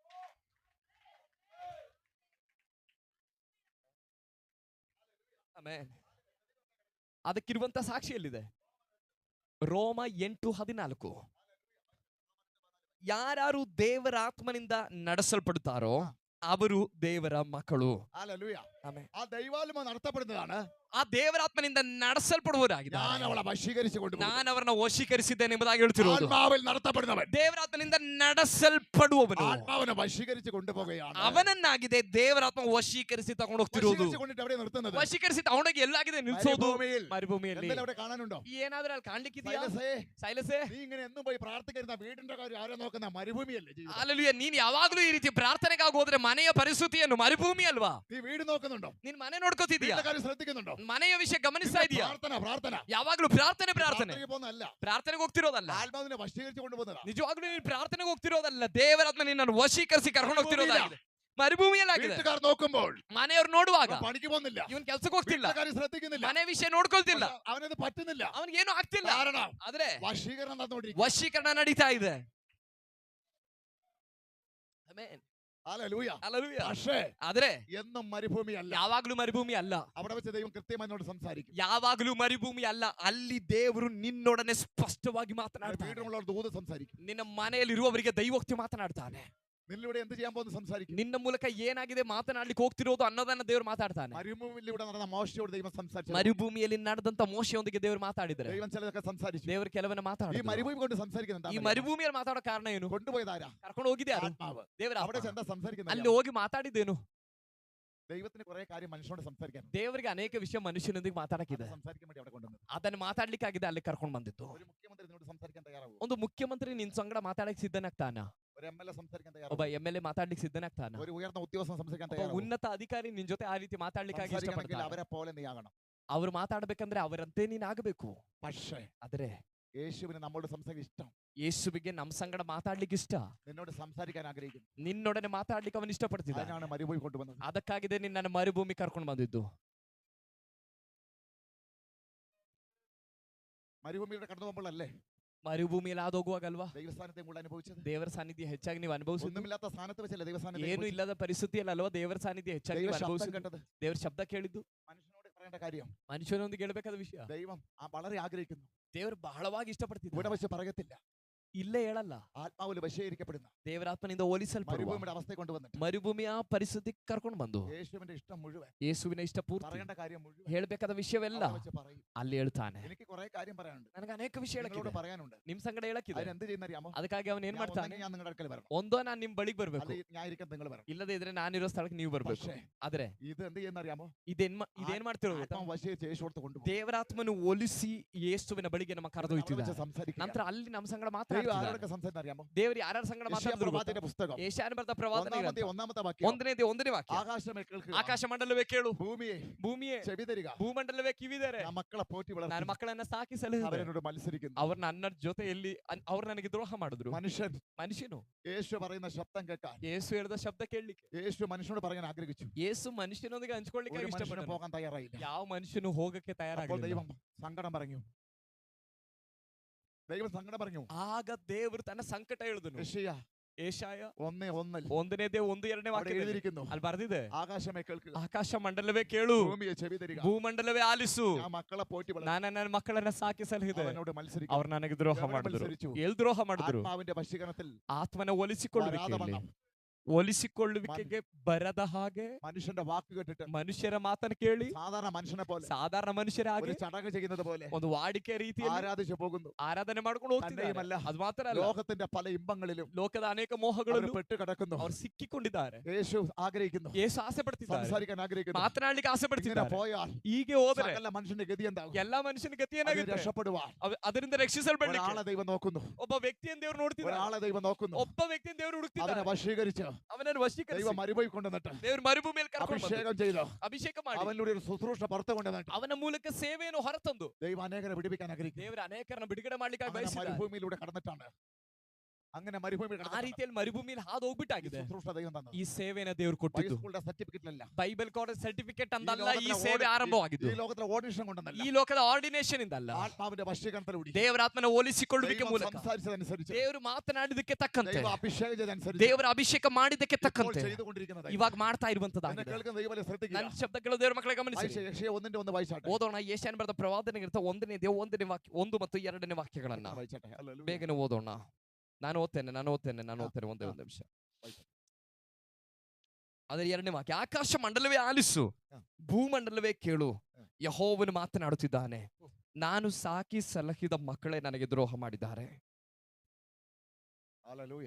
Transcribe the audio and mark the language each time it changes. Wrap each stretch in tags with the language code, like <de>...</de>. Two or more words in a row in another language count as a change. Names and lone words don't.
<kn>ಆಮೆನ್. ಅದಕ್ಕಿರುವಂತ ಸಾಕ್ಷಿಯಲ್ಲಿದೆ. ರೋಮ 8:14 ಯಾರು ದೇವರ ಆತ್ಮನಿಂದ ನಡೆಸಲ್ಪಡುತ್ತಾರೋ ಅವರು ದೇವರ ಮಕ್ಕಳು.</kn> <ml>ഹല്ലേലൂയ.</ml> <kn>ಆಮೆನ್.</kn> <ml>ആ ദൈവാത്മ നടത്തപ്പെടുന്നതാണ്.</ml> <kn>ಆ ದೇವರಾತ್ಮನಿಂದ ನಡೆಸಲ್ಪಡುವವರಾಗಿದ್ದಾರೆ.</kn> <ml>ഞാൻ അവളെ വശീകരിച്ചു കൊണ്ടുപോകും.</ml> <kn>ನಾನು ಅವರನ್ನ ವಶೀಕರಿಸಿದ್ದೇನೆ ಎಂಬುದಾಗಿ ಹೇಳ್ತಿರೋದು.</kn> <ml>ആത്മാവിൽ നടത്തപ്പെടുന്നവൻ</ml> <kn>ದೇವರಾತ್ಮನಿಂದ ನಡೆಸಲ್ಪಡುವವನು</kn> <ml>ആത്മാവിനെ വശീകരിച്ചു കൊണ്ടുപോകുകയാണ്.</ml> <kn>ಅವನನ್ನಾಗಿದೆ ದೇವರಾತ್ಮ ವಶೀಕರಿಸಿ ತಗೊಂಡು ಹೋಗ್ತಿರೋದು.</kn> <ml>വശീകരിച്ചു കൊണ്ടിട്ട് എവിടെ നിർത്തുന്നത്?</ml> <kn>ವಶೀಕರಿಸಿ ತಗೊಂಡೋಗಿ എല്ലാಗಿದೆ ನಿಲ್ಸೋದು?</kn> <ml>മരുഭൂമിയിൽ.</ml> <kn>ಮರುಭೂಮಿಯಲ್ಲಿ.</kn> <ml>എന്തെങ്കിലും അവിടെ കാണാനുണ്ടോ?</ml> <kn>ಏನಾದ್ರೂ ಅಲ್ಲಿ ಕಾಣ್ಲಿಕ್ಕಿದೆಯಾ?</kn> <ml>സൈലസേ,</ml> <kn>ಸೈಲಸೇ,</kn> <ml>നീ ഇങ്ങനെ എന്നും പോയി പ്രാർത്ഥിക്കുന്ന വീടിന്റെ കാര്യം ആരോ നോക്കുന്ന മരുഭൂമിയല്ലേ ജീവിതം?</ml> <kn>ಅಲ್ಲಲ್ವೇ ನೀನ್ ಯಾವಾಗ್ಲೂ ಈ ರೀತಿ ಪ್ರಾರ್ಥನೆಗಾಗಿ ಹೋದ್ರೆ ಮನೆಯ ಪರಿಸ್ಥಿತಿಯನ್ನು ಮರುಭೂಮಿ ಅಲ್ವಾ?</kn> <ml>നീ വീട് നോക്കുന്നുണ്ടോ?</ml> <kn>ನೀನ್ ಮನೆ ನೋಡ್ಕೋತಿದ್ಯಾ?</kn> <ml>വീടിന്റെ കാര്യം ശ്രദ്ധിക്കുന്നുണ്ടോ?</ml> <kn>ಮನೆಯ ವಿಷಯ ಗಮನಿಸ್ತಾ ಇದೀಯಾ?</kn> <ml>പ്രാർത്ഥന പ്രാർത്ഥന</ml> <kn>ಯಾವಾಗ್ಲೂ ಪ್ರಾರ್ಥನೆ ಪ್ರಾರ್ಥನೆ.</kn> <ml>പ്രാർത്ഥനയ്ക്ക് പോകുന്നതല്ല.</ml> <kn>ಪ್ರಾರ್ಥನೆಗೆ ಹೋಗ್ತಿರೋದಲ್ಲ.</kn> <ml>ആത്മാവിനെ വശീകരിച്ചു കൊണ്ടുപോകുന്നതാ.</ml> <kn>ನಿಜವಾಗ್ಲೂ ನೀನು ಪ್ರಾರ್ಥನೆಗೆ ಹೋಗ್ತಿರೋದಲ್ಲ. ದೇವರಾತ್ಮ ನಿನ್ನನ್ನು ವಶೀಕರಿಸಿ ಕರ್ಕೊಂಡು ಹೋಗ್ತಿರೋದಾಗಿದೆ. ಮರುಭೂಮಿಯಲ್ಲಾಗಿದೆ.</kn> <ml>വീട്ടുകാർ നോക്കുമ്പോൾ</ml> <kn>ಮನೆಯವ್ರು ನೋಡುವಾಗ</kn> <ml>പണിക്ക് പോകുന്നില്ല.</ml> <kn>ಇವನ್ ಕೆಲ್ಸಕ್ಕೆ ಹೋಗ್ತಿಲ್ಲ.</kn> <ml>വീട്ടിലെ കാര്യം ശ്രദ്ധിക്കുന്നില്ല.</ml> <kn>ಮನೆ ವಿಷಯ ನೋಡ್ಕೊಳ್ತಿಲ್ಲ.</kn> <ml>അവനത് പറ്റുന്നില്ല.</ml> <kn>ಅವನಿಗೇನು ಆಗ್ತಿಲ್ಲ.</kn> <ml>കാരണം</ml> <kn>ಆದ್ರೆ</kn> <ml>വശീകരണം നടന്നുകൊണ്ടിരിക്കും.</ml> <kn>ವಶೀಕರಣ ನಡೀತಾ ಇದೆ. ಆಮೆನ್.</kn> <ml>ഹല്ലേലൂയ.</ml> <kn>ಹಲ್ಲೆಲೂಯ.</kn> <ml>പക്ഷേ</ml> <kn>ಆದ್ರೆ</kn> <ml>എന്നും മരുഭൂമിയല്ല.</ml> <kn>ಯಾವಾಗ್ಲೂ ಮರುಭೂಮಿ ಅಲ್ಲ.</kn> <ml>അവിടെ വെച്ച് ദൈവം കൃത്യമായി എന്നോട് സംസാരിക്കും.</ml> <kn>ಯಾವಾಗ್ಲೂ ಮರುಭೂಮಿ ಅಲ್ಲ. ಅಲ್ಲಿ ದೇವರು ನಿನ್ನೊಡನೆ ಸ್ಪಷ್ಟವಾಗಿ ಮಾತನಾಡ್ತಾನೆ.</kn> <ml>വീടുമുള്ളവർ ദൂത് സംസാരിക്കും.</ml> <kn>ನಿನ್ನ ಮನೆಯಲ್ಲಿರುವವರಿಗೆ ದೈವೋಕ್ತಿ ಮಾತನಾಡ್ತಾನೆ.</kn> <ml>നിന്നിലൂടെ എന്ത് ചെയ്യാൻ പോകുന്നു സംസാരിക്കും.</ml> <kn>ನಿನ್ನ ಮೂಲಕ ಏನಾಗಿದೆ ಮಾತನಾಡ್ಲಿಕ್ಕೆ ಹೋಗ್ತಿರೋದು ಅನ್ನೋದನ್ನ ದೇವರು ಮಾತಾಡ್ತಾನೆ.</kn> <ml>മരുഭൂമിയിലൂടെ നടന്ന മോശയോട് ദൈവം സംസാരിച്ചു.</ml> <kn>ಮರುಭೂಮಿಯಲ್ಲಿ ನಡೆದಂತ ಮೋಶೆಯೊಂದಿಗೆ ದೇವರು ಮಾತಾಡಿದರೆ</kn> <ml>ദൈവം ചിലതൊക്കെ സംസാരിച്ചു.</ml> <kn>ದೇವರು ಕೆಲವನ್ನ</kn> <ml>ഈ</ml> <kn>ಮಾತಾಡಿದ್ರು.</kn> <ml>മരുഭൂമി കൊണ്ട് സംസാരിക്കുന്നുണ്ട്.</ml> <kn>ಈ ಮರುಭೂಮಿಯಲ್ಲಿ ಮಾತಾಡೋ ಕಾರಣ ಏನು?</kn> <ml>കൊണ്ടുപോയതാരാ?</ml> <kn>ಕರ್ಕೊಂಡು ಹೋಗಿದ್ದೆ ಯಾರು?</kn> <ml>ആത്മാവ്.</ml> <kn>ದೇವರ</kn> <ml>അവിടെ</ml> <kn>ಆತ್ಮ.</kn> <ml>ചെന്താ സംസാരിക്കുന്നത്?</ml> <kn>ಅಲ್ಲಿ ಹೋಗಿ ಮಾತಾಡಿದ್ದೇನು?</kn> <ml>ദൈവത്തിന് കുറെ കാര്യം മനുഷ്യനോട് സംസാരിക്കാൻ.</ml> <kn>ದೇವರಿಗೆ ಅನೇಕ ವಿಷಯ ಮನುಷ್ಯನೊಂದಿಗೆ ಮಾತಾಡಕ್ಕಿದೆ.</kn> <ml>സംസാരിക്കാൻ വേണ്ടി അവിടെ കൊണ്ടുവന്നത്.</ml> <kn>ಅದನ್ನ ಮಾತಾಡ್ಲಿಕ್ಕಾಗಿದೆ ಅಲ್ಲಿ ಕರ್ಕೊಂಡು ಬಂದಿತ್ತು.</kn> <ml>ഒരു മുഖ്യമന്ത്രി നിന്നോട് സംസാരിക്കാൻ തയ്യാറാവും.</ml> <kn>ಒಂದು ಮುಖ್ಯಮಂತ್ರಿ ನಿನ್ ಸಂಗಡ ಮಾತಾಡಕ್ಕೆ ಸಿದ್ಧನಾಗ್ತಾನ.</kn> <ml>ഒരു എംഎൽഎ സംസാരിക്കാൻ</ml> <kn>ಒಬ್ಬ</kn> <ml>തയ്യാറാവും.</ml> <kn>MLA ಮಾತಾಡ್ಲಿಕ್ಕೆ ಸಿದ್ಧನಾಗ್ತಾನ.</kn> <ml>ഒരു ഉയർന്ന ഉദ്യോഗസ്ഥൻ സംസാരിക്കാൻ</ml> <kn>ಒಬ್ಬ</kn> <ml>തയ്യാറാവും.</ml> <kn>ಉನ್ನತ ಅಧಿಕಾರಿ ನಿನ್ ಜೊತೆ ಆ ರೀತಿ ಮಾತಾಡ್ಲಿಕ್ಕಾಗಿ</kn> <ml>സംസാരിക്കണമെങ്കിൽ</ml> <kn>ಇಷ್ಟಪಡ್ತಾನೆ.</kn> <ml>അവരെ പോലെ നീ ആകണം.</ml> <kn>ಅವ್ರು ಮಾತಾಡ್ಬೇಕಂದ್ರೆ ಅವರಂತೆ ನೀನ್ ಆಗಬೇಕು.</kn> <ml>പക്ഷേ</ml> <kn>ಆದ್ರೆ</kn> <ml>യേശുവിന് നമ്മോട് സംസാരിക്കാൻ ഇഷ്ടം.</ml> <kn>ಯೇಸುವಿಗೆ ನಮ್ ಸಂಗಡ ಮಾತಾಡ್ಲಿಕ್ಕೆ ಇಷ್ಟ.</kn> <ml>നിന്നോട് സംസാരിക്കാൻ ആഗ്രഹിക്കുന്നു.</ml> <kn>ನಿನ್ನೊಡನೆ ಮಾತಾಡ್ಲಿಕ್ಕೆ ಅವನು ಇಷ್ಟಪಡ್ತಿದ್ದ.</kn> <ml>അതിനാണ് മരുഭൂമി കൊണ്ടുവന്നത്.</ml> <kn>ಅದಕ್ಕಾಗಿದೆ ನಿನ್ನ ಮರುಭೂಮಿ ಕರ್ಕೊಂಡು ಬಂದಿದ್ದು.</kn> <ml>മരുഭൂമിയുടെ കടന്നു പോകുമ്പോഴല്ലേ</ml> <kn>ಮರುಭೂಮಿಯಲ್ಲಿ ಆದೋಗುವಾಗಲ್ವಾ</kn> <ml>ദൈവസ്ഥാനത്തെ കൂടുതൽ അനുഭവിച്ചത്.</ml> <kn>ದೇವರ ಸಾನ್ನಿಧ್ಯ ಹೆಚ್ಚಾಗಿ ನೀವು ಅನುಭವಿಸಿದ್ದು.</kn> <ml>ഒന്നുമില്ലാത്ത സ്ഥാനത്ത് വെച്ചല്ലേ ദൈവസ്ഥാനത്തെ</ml> <kn>ಏನು ಇಲ್ಲದ ಪರಿಸ್ಥಿತಿಯಲ್ಲಿ ಅಲ್ವಾ ದೇವರ ಸಾನ್ನಿಧ್ಯ ಹೆಚ್ಚಾಗಿ</kn> <ml>ദൈവ</ml> <kn>ನೀವು</kn> <ml>ശബ്ദം</ml> <kn>ಅನುಭವಿಸಿದ್ದು.</kn> <ml>കേട്ടത്.</ml> <kn>ದೇವರ ಶಬ್ದ ಕೇಳಿದ್ದು</kn> <ml>മനുഷ്യനോട് പറയേണ്ട കാര്യം</ml> <kn>ಮನುಷ್ಯನೊಂದಿಗೆ ಹೇಳ್ಬೇಕಾದ ವಿಷಯ.</kn> <ml>ദൈവം വളരെ ആഗ്രഹിക്കുന്നു.</ml> <kn>ದೇವರು ಬಹಳವಾಗಿ</kn> <ml>ഇവിടെ</ml> <kn>ಇಷ್ಟಪಡ್ತಿದ್ದ.</kn> <ml>വെച്ച് പറയത്തില്ല.</ml> <kn>ಇಲ್ಲೇ ಹೇಳಲ್ಲ.</kn> <ml>ആത്മാവിൽ വശീകരിക്കപ്പെടുന്ന</ml> <kn>ದೇವರಾತ್ಮನಿಂದ ಹೋಲಿಸಲ್ಪಡುವ</kn> <ml>മരുഭൂമിയുടെ അവസ്ഥയെ കൊണ്ടുവന്നിട്ട്</ml> <kn>ಮರುಭೂಮಿಯ ಪರಿಸ್ಥಿತಿ ಕರ್ಕೊಂಡು ಬಂದು</kn> <ml>യേശുവിന്റെ ഇഷ്ടം മുഴുവൻ</ml> <kn>ಯೇಸುವಿನ ಇಷ್ಟ ಪೂರ್ತಿ</kn> <ml>പറയേണ്ട കാര്യം മുഴുവൻ</ml> <kn>ಹೇಳ್ಬೇಕಾದ ವಿಷಯವೆಲ್ಲ</kn> <ml>അവിടെ വെച്ച് പറയും.</ml> <kn>ಅಲ್ಲಿ ಹೇಳ್ತಾನೆ.</kn> <ml>എനിക്ക് കുറെ കാര്യം പറയാനുണ്ട്.</ml> <kn>ನನಗೆ ಅನೇಕ ವಿಷಯ</kn> <ml>നിങ്ങളോട്</ml> <kn>ಹೇಳಕ್ಕಿದೆ.</kn> <ml>പറയാനുണ്ട്.</ml> <kn>ನಿಮ್ ಸಂಗಡ ಹೇಳಕ್ಕಿದೆ.</kn> <ml>അതിനെന്ത് ചെയ്യുന്നറിയാമೋ?</ml> <kn>ಅದಕ್ಕಾಗಿ ಅವನ್ ಏನ್ ಮಾಡ್ತಾನೆ?</kn> <ml>ഞാൻ നിങ്ങളുടെ അടുക്കൽ വരണം.</ml> <kn>ಒಂದೋ ನಾನ್ ನಿಮ್ ಬಳಿಗೆ ಬರ್ಬೇಕು,</kn> <ml>അല്ലെങ്കിൽ ഞാൻ ഇരിക്കുന്നത് നിങ്ങൾ വരണം.</ml> <kn>ಇಲ್ಲದೆ ಇದ್ರೆ ನಾನಿರೋ ಸ್ಥಳಕ್ಕೆ ನೀವು ಬರ್ಬೇಕು.</kn> <ml>പക്ഷേ</ml> <kn>ಆದ್ರೆ</kn> <ml>ഇത് എന്ത് ചെയ്യുന്നറിയാമോ?</ml> <kn>ಇದೇನ್ ಮಾಡ್ತಿರೋ ಗೊತ್ತಾ?</kn> <ml>ആത്മാവ് വശീകരിച്ച് യേശു കൊടുത്ത് കൊണ്ടുപോകും.</ml> <kn>ದೇವರಾತ್ಮನು ಒಲಿಸಿ ಯೇಸುವಿನ ಬಳಿಗೆ ನಮ್ಮ</kn> <ml>അവിടെ</ml> <kn>ಕರೆದೊಯ್ತಿದ್ದ.</kn> <ml>വെച്ച് സംസാരിക്കുക.</ml> <kn>ನಂತರ ಅಲ್ಲಿ ನಮ್ಮ ಸಂಗಡ</kn> <ml>ദൈവം</ml> <kn>ಮಾತಾಡ್ತಿದ್ದ.</kn> <ml>ആരോടൊക്കെ സംസാരിക്കുന്നറിയാമോ?</ml> <kn>ದೇವರು ಯಾರ ಸಂಗಡ</kn> <ml>യെശയ്യാ</ml> <kn>ಮಾತಾಡಿದ್ರು ಗೊತ್ತಾ?</kn> <ml>പ്രവാചകന്റെ പുസ്തകം</ml> <kn>ಯೆಶಾಯನ ಬರೆದ ಪ್ರವಾದನೆ</kn> <ml>ഒന്നാമത്തെ വാക്യം.</ml> <kn>ಒಂದನೇ ವಾಕ್ಯ.</kn> <ml>ആകാശമേ കേൾക്കുക.</ml> <kn>ಆಕಾಶ ಮಂಡಲವೇ ಕೇಳು,</kn> <ml>ഭൂമിയെ</ml> <kn>ಭೂಮಿಯೇ</kn> <ml>ചെവി തരിക.</ml> <kn>ಭೂಮಂಡಲವೇ ಕಿವಿದರೆ.</kn> <ml>ഞാൻ മക്കളെ പോറ്റി</ml> <kn>ನಾನು</kn> <ml>വളർത്തി</ml> <kn>ಮಕ್ಕಳನ್ನ ಸಾಕಿ ಸಲಹಿದೆ.</kn> <ml>അവരെന്നോട് മത്സരിക്കുന്നു.</ml> <kn>ಅವ್ರು ನನ್ನ ಜೊತೆಯಲ್ಲಿ ಅವ್ರು ನನಗೆ ದ್ರೋಹ ಮಾಡಿದ್ರು.</kn> <ml>മനുഷ്യನು യേശു പറയുന്ന ശബ്ദം കേൾക്കാൻ,</ml> <kn>ಯೇಸು ಹೇಳಿದ ಶಬ್ದ ಕೇಳಲಿಕ್ಕೆ</kn> <ml>യേശു മനുഷ്യനോട് പറയാൻ ആഗ്രഹിച്ചു.</ml> <kn>ಯೇಸು ಮನುಷ್ಯನೊಂದಿಗೆ ಹಂಚ್ಕೊಳ್ಳಿಕ್ಕೆ</kn> <ml>ഒരു മനുഷ്യന്</ml> <kn>ಇಷ್ಟಪಟ್ಟನು.</kn> <ml>പോകാൻ തയ്യാറായില്ല.</ml> <kn>ಯಾವ ಮನುಷ್ಯನು ಹೋಗಕ್ಕೆ</kn> <ml>അപ്പോൾ</ml> <kn>ತಯಾರಾಗಿಲ್ಲ.</kn> <ml>ദൈവം സങ്കടം പറഞ്ഞു. ദൈവം സങ്കടം പറഞ്ഞു.</ml> <kn>ಆಗ ದೇವರು ತನ್ನ ಸಂಕಟ ಹೇಳಿದನು.</kn> <ml>യെശയ്യാ</ml> <kn>ಏಷಾಯ</kn> <ml>1:1</ml> <kn>ಒಂದನೇದೇ 1:2</kn> <ml>അവിടെ</ml> <kn>ವಾಕ್ಯ</kn> <ml>എഴുതിയിരിക്കുന്നു.</ml> <kn>ಅಲ್ಲಿ ಬರ್ದಿದೆ,</kn> <ml>ആകാശമേ കേൾക്കുക.</ml> <kn>ಆಕಾಶ ಮಂಡಲವೇ ಕೇಳು,</kn> <ml>ഭൂമിയെ ചെവി തരിക.</ml> <kn>ಭೂಮಂಡಲವೇ ಆಲಿಸು.</kn> <ml>ഞാൻ മക്കളെ പോറ്റി വളർത്തി</ml> <kn>ನಾನು ನನ್ನ ಮಕ್ಕಳನ್ನ ಸಾಕಿ ಸಲಹಿದೆ.</kn> <ml>അവനോട് മത്സരിക്കും.</ml> <kn>ಅವ್ರು ನನಗೆ ದ್ರೋಹ</kn> <ml>ఎవరు</ml> <kn>ಮಾಡಿದ್ರು.</kn> <ml>മത്സരിച്ചു?</ml> <kn>ಎಲ್ಲಿ ದ್ರೋಹ ಮಾಡಿದ್ರು?</kn> <ml>ആത്മാവിന്റെ വശീകരണത്തിൽ</ml> <kn>ಆತ್ಮನ ಒಲಿಸಿಕೊಳ್ಳುವಿಕೆಯಲ್ಲಿ, ಒಲಿಸಿಕೊಳ್ಳುವಿಕೆಗೆ ಬರದ ಹಾಗೆ</kn> <ml>മനുഷ്യന്റെ വാക്ക് കേട്ടിട്ട്</ml> <kn>ಮನುಷ್ಯರ ಮಾತನ್ನು ಕೇಳಿ</kn> <ml>സാധാരണ മനുഷ്യനെ പോലെ</ml> <kn>ಸಾಧಾರಣ ಮನುಷ್ಯರಾಗಿ</kn> <ml>ഒരു ചടങ്ങ് ചെയ്യുന്നത് പോലെ</ml> <kn>ಒಂದು ವಾಡಿಕೆ ರೀತಿಯಲ್ಲಿ</kn> <ml>ആരാധിച്ചു പോകുന്നു.</ml> <kn>ಆರಾಧನೆ ಮಾಡ್ಕೊಂಡು ಹೋಗ್ತಿದ್ದಾರೆ.</kn> <ml>തന്നെയുമല്ല,</ml> <kn>ಅದು ಮಾತ್ರ ಅಲ್ಲ,</kn> <ml>ലോകത്തിന്റെ പല ഇമ്പങ്ങളിലും</ml> <kn>ಲೋಕದ ಅನೇಕ</kn> <ml>അവർ</ml> <kn>ಮೋಹಗಳಲ್ಲೂ</kn> <ml>പെട്ട് കിടക്കുന്നു.</ml> <kn>ಅವ್ರು ಸಿಕ್ಕಿಕೊಂಡಿದ್ದಾರೆ.</kn> <ml>യേശു ആഗ്രഹിക്കുന്നു,</ml> <kn>ಯೇಸು ಆಸೆ ಪಡ್ತಿದ್ದಾರೆ,</kn> <ml>സംസാരിക്കാൻ ആഗ്രഹിക്കുന്നു.</ml> <kn>ಮಾತನಾಡ್ಲಿಕ್ಕೆ ಆಸೆ</kn> <ml>ഇങ്ങനെ</ml> <kn>ಪಡ್ತಿದ್ದಾರೆ.</kn> <ml>പോയാൽ</ml> <kn>ಹೀಗೆ ಹೋದರೆ</kn> <ml>സകല മനുഷ്യന്റെ ഗതി എന്താകും?</ml> <kn>ಎಲ್ಲಾ ಮನುಷ್ಯನ ಗತಿ</kn> <ml>അതിന്</ml> <kn>ಏನಾಗುತ್ತೆ?</kn> <ml>രക്ഷപ്പെടുവാൻ</ml> <kn>ಅದರಿಂದ ರಕ್ಷಿಸಲ್ಪಡ್ಲಿಕ್ಕೆ</kn> <ml>ഒരാളെ ദൈവം നോക്കുന്നു.</ml> <kn>ಒಬ್ಬ ವ್ಯಕ್ತಿಯನ್ನು ದೇವರು ನೋಡ್ತಿದ್ದಾರೆ.</kn> <ml>ഒരാളെ ദൈവം നോക്കുന്നു.</ml> <kn>ಒಬ್ಬ ವ್ಯಕ್ತಿಯನ್ನು ದೇವರು</kn> <ml>അവനെ</ml> <kn>ಹುಡುಕ್ತಿದ್ದಾರೆ.</kn> <ml>വശീകരിച്ച്</ml> <kn>ಅವನನ್ನು ವಶೀಕರಿಸಿ</kn> <ml>ദൈവം മരുഭൂമി കൊണ്ടുവന്നിട്ട്</ml> <kn>ದೇವರು ಮರುಭೂಮಿಯಲ್ಲಿ ಕರ್ಕೊಂಡು ಬಂದು</kn> <ml>അഭിഷേകം ചെയ്തു</ml> <kn>ಅಭಿಷೇಕ ಮಾಡಿ</kn> <ml>അവനിലൂടെ ഒരു ശുശ്രൂഷ പുറത്തു കൊണ്ടുവന്നിട്ട്</ml> <kn>ಅವನ ಮೂಲಕ ಸೇವೆಯನ್ನು ಹೊರತಂದು</kn> <ml>ദൈവം അനേകരെ വിടിപ്പിക്കാൻ ആഗ്രഹിക്കുന്നു.</ml> <kn>ದೇವರ ಅನೇಕರನ್ನ ಬಿಡುಗಡೆ ಮಾಡ್ಲಿಕ್ಕೆ</kn> <ml>അങ്ങനെ</ml> <kn>ಬಯಸಿದ್ದಾರೆ.</kn> <ml>മരുഭൂമിയിലൂടെ കടന്നിട്ടാണ്. അങ്ങനെ മരുഭൂമി</ml> <kn>ಆ ರೀತಿಯಲ್ಲಿ ಮರುಭೂಮಿಯಲ್ಲಿ ಹಾದು ಹೋಗ್ಬಿಟ್ಟಾಗಿದೆ.</kn> <ml>ശുശ്രൂഷ ദൈവം തന്നത്.</ml> <kn>ಈ ಸೇವೆನ ದೇವರು ಕೊಟ್ಟಿದ್ದು</kn> <ml>ഹൈസ്കൂളിന്റെ സർട്ടിഫിക്കറ്റിലല്ല,</ml> <kn>ಬೈಬಲ್ ಕಾಲೇಜ್ ಸರ್ಟಿಫಿಕೇಟ್ ಅಂತಲ್ಲ. ಈ</kn> <ml>ലോകത്തിലെ</ml> <kn>ಸೇವೆ ಆರಂಭವಾಗಿದ್ದು</kn> <ml>ഈ ലോകത്തിലെ ഓഡിഷൻ കൊണ്ടല്ല,</ml> <kn>ಈ ಲೋಕದ ಆರ್ಡಿನೇಷನ್ ಇಂದಲ್ಲ,</kn> <ml>ആത്മാവിന്റെ വശീകരണത്തിലൂടെ</ml> <kn>ದೇವರಾತ್ಮನ ಹೋಲಿಸಿಕೊಳ್ಳುವಿಕೆ</kn> <ml>ദൈവം</ml> <kn>ಮೂಲಕ</kn> <ml>സംസാരിച്ചതനുസരിച്ച്,</ml> <kn>ದೇವರು ಮಾತನಾಡಿದಕ್ಕೆ ತಕ್ಕಂತೆ,</kn> <ml>ദൈവം അഭിഷേകം ചെയ്തതനുസരിച്ച്</ml> <kn>ದೇವರ ಅಭಿಷೇಕ ಮಾಡಿದ್ದಕ್ಕೆ</kn> <ml>ഇപ്പോൾ</ml> <kn>ತಕ್ಕಂತೆ</kn> <ml>ചെയ്തുകൊണ്ടിരിക്കുന്നത്.</ml> <kn>ಇವಾಗ ಮಾಡ್ತಾ</kn> <ml>എന്നെ</ml> <kn>ಇರುವಂತದ್ದಾಗಿದೆ.</kn> <ml>കേൾക്കുന്ന ദൈവമേ ശ്രദ്ധിക്കുക.</ml> <kn>ನನ್ನ ಶಬ್ದಗಳು ದೇವರ ಮಕ್ಕಳೇ ಗಮನಿಸಿ.</kn> <ml>യശയ്യ 1:1 വായിച്ചാട്ടെ.</ml> <kn>ಓದೋಣ. ಯೆಶಾಯನ ಬರೆದ ಪ್ರವಾದನೆಗಿಂತ 1ನೇ ವಾಕ್ಯ 1 ಮತ್ತು 2ನೇ ವಾಕ್ಯಗಳನ್ನ</kn> <ml>വായിച്ചാട്ടെ. ഹല്ലേലൂയ.</ml> <kn>ಬೇಗನೆ ಓದೋಣ. ನಾನು ಓದ್ತೇನೆ. ಒಂದೇ ನಿಮಿಷ. ಅದರ 2ನೇ ವಾಕ್ಯ, ಆಕಾಶ ಮಂಡಲವೇ ಆಲಿಸು, ಭೂಮಂಡಲವೇ ಕೇಳು, ಯೆಹೋವನು ಮಾತನಾಡುತ್ತಿದ್ದಾನೆ. ನಾನು ಸಾಕಿ ಸಲಹಿದ ಮಕ್ಕಳೇ ನನಗೆ ದ್ರೋಹ ಮಾಡಿದ್ದಾರೆ.</kn> <ml>ഹല്ലേലൂയ.</ml>